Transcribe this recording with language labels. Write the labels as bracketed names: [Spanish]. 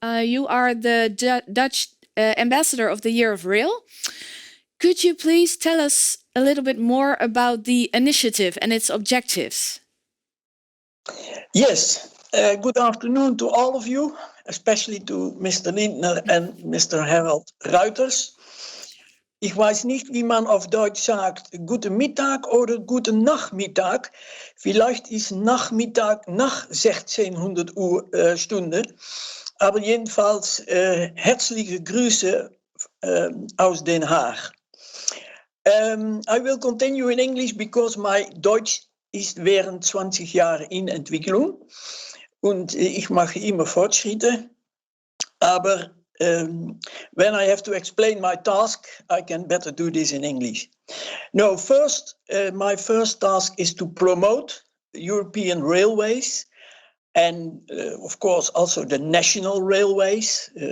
[English] You are the Dutch ambassador of the Year of Rail. Could you please tell us a little bit more about the initiative and its objectives? Yes, good afternoon to all of you, especially to Mr. Lindner and Mr. Harald Ruiters. [German] Ich weiß nicht, wie man auf Deutsch sagt, guten Mittag oder guten Nachmittag. Vielleicht ist Nachmittag nach 1600 Stunde. Aber jedenfalls herzliche Grüße aus Den Haag. [English] I will continue in English because my [German] Deutsch ist während 20 Jahre in Entwicklung. Und ich mache immer Fortschritte. Aber [English] when I have to explain my task, I can better do this in English. No, first, my first task is to promote European railways and, of course, also the national railways.